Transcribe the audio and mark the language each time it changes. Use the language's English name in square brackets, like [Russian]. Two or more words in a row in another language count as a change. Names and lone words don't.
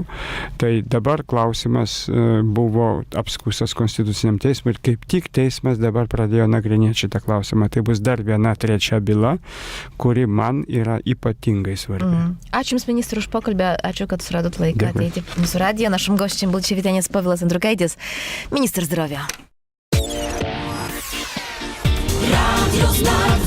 [Lithuanian] Tai dabar klausimas buvo apskųstas Konstituciniam teismui ir kaip tik teismas dabar pradėjo nagrinėti šitą klausimą. Tai bus dar viena trečia byla, kuri man yra ypatingai svarbi. Ačiū Jums, ministrui, už pokalbį. Ačiū, kad suradot laiką ateiti į mūsų radiją. [Polish] Naszym gościem był dzisiaj witaniec Povilas Andriukaitis, minister zdrowia. Radio